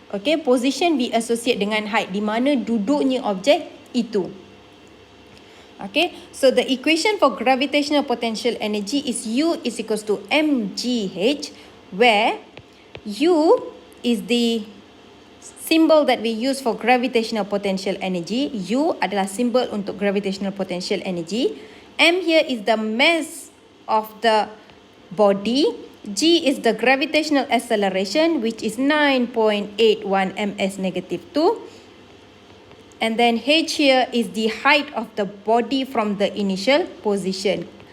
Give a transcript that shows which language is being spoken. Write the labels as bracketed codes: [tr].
[en] Okay, position we associate [id] dengan height, di mana duduknya objek itu. [en] Okay, so the equation for gravitational potential energy is U is equals to mgh, where U is the symbol that we use for gravitational potential energy. [id] U adalah symbol untuk gravitational potential energy. [en] M here is the mass of the body. G is the gravitational acceleration, which is 9.81 ms negative 2. And then H here is the height of the body from the initial position.